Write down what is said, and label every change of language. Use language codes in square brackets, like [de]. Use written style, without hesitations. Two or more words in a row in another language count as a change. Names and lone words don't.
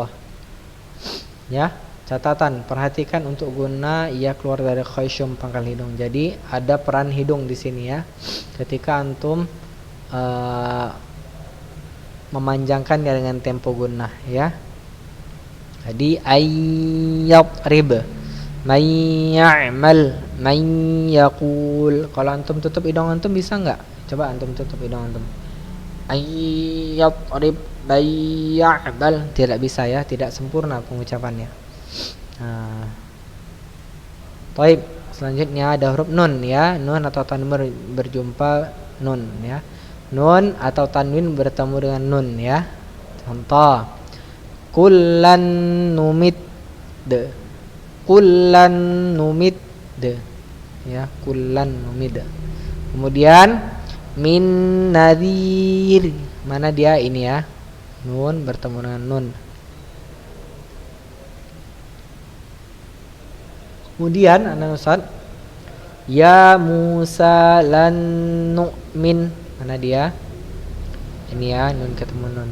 [id] Ya, catatan, perhatikan untuk guna ia keluar dari khaysyum pangkal hidung. Jadi ada peran hidung di sini ya. Ketika antum memanjangkannya dengan tempo gunnah ya. [ar] Jadi أن يضرب، من يعمل، من يقول. [id] Kalau antum tutup hidung antum bisa enggak? Coba antum tutup hidung antum. [ar] أن يضرب، من يعمل. [id] Tidak bisa ya, tidak sempurna pengucapannya. Baik, selanjutnya ada huruf nun ya. Nun atau tanwin berjumpa nun ya. Nun atau tanwin bertemu dengan nun ya. [ar] Contoh كلا نمد, كلا نمد ya, كلا نمد. [id] Kemudian [ar] من نذير, [id] mana dia ini ya, nun bertemu dengan nun. Kemudian anak Ustaz, [ar] يا موسى لن نؤمن, [id] mana dia ini ya, nun ketemu nun.